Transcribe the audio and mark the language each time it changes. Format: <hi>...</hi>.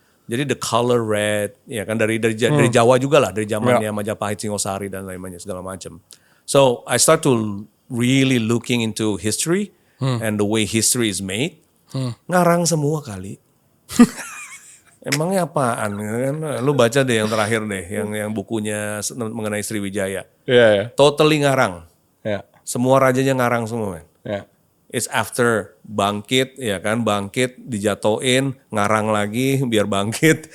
<id>Jadi</id> <en>the color red,</en> <id>ya kan dari Jawa juga lah, dari zamannya Majapahit, Singosari dan lain-lainnya segala macam.</id> <en>So I start to really looking into history and the way history is made.</en> <id>Ngarang semua kali. Emangnya apaan? Lu baca deh yang terakhir deh, yang bukunya mengenai Sriwijaya.</id> <en>Yeah.</en> <id>Totally ngarang.</id> <en>Yeah.</en> <id>Semua rajanya ngarang semua, man.</id> <en>Yeah. It's after</en> <id>bangkit, ya kan, bangkit dijatoin, ngarang lagi biar bangkit.</id>